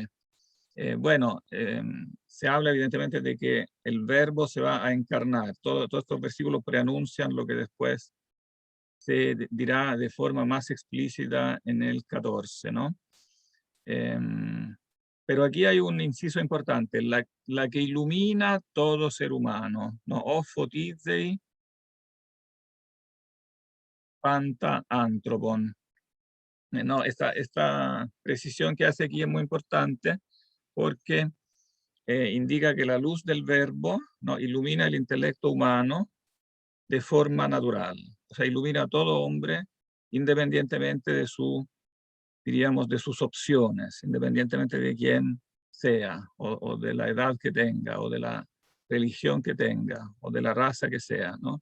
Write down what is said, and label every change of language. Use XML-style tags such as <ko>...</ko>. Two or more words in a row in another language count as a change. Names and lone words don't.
<es>Bueno, se habla evidentemente de que el verbo se va a encarnar. Todos estos versículos preanuncian lo que después se dirá de forma más explícita en el 14, ¿no? Pero aquí hay un inciso importante, la que ilumina todo ser humano, ¿no?</es> <el>ὃ φωτίζει πάντα ἄνθρωπον.</el> <es>No, esta precisión que hace aquí es muy importante porque indica que la luz del verbo, ¿no?, ilumina el intelecto humano de forma natural. O sea, ilumina a todo hombre independientemente de diríamos, de sus opciones, independientemente de quién sea, o de la edad que tenga, o de la religión que tenga, o de la raza que sea, ¿no?</es>